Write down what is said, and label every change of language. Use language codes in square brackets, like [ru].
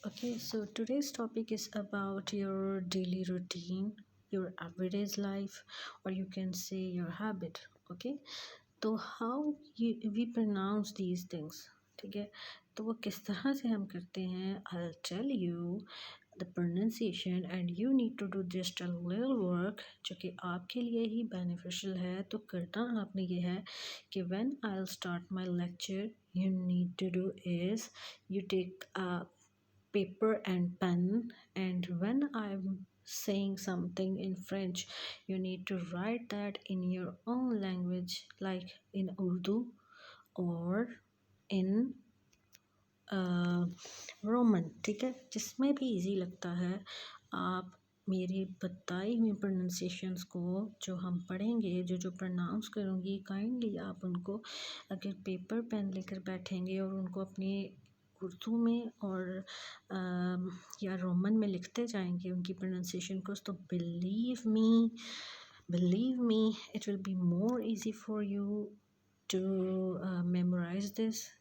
[en] Okay, so today's topic is about your daily routine, your everyday life, or you can say your habit. Okay, तो how we pronounce these things. [hi] ठीक है, तो वो किस तरह से हम करते हैं, [en] I'll tell you the pronunciation and you need to do just a little work [hi] जो कि आपके लिए ही beneficial है. तो करना आपने ये है कि [en] when I'll start my lecture you need to do is you take a paper and pen, and when I'm saying something in French you need to write that in your own language, like in Urdu or in Roman. [hi] ठीक है, जिसमें भी easy लगता है. आप मेरी बताई हुई प्रोनाउंसिएशंस को जो हम पढ़ेंगे, जो प्रोनाउंस करूँगी, काइंडली आप उनको अगर पेपर पेन लेकर बैठेंगे और उनको अपनी उर्दू में और या रोमन में लिखते जाएंगे उनकी प्रोनाउंसिएशन को, तो [en] Believe me it will be more easy for you to memorise this.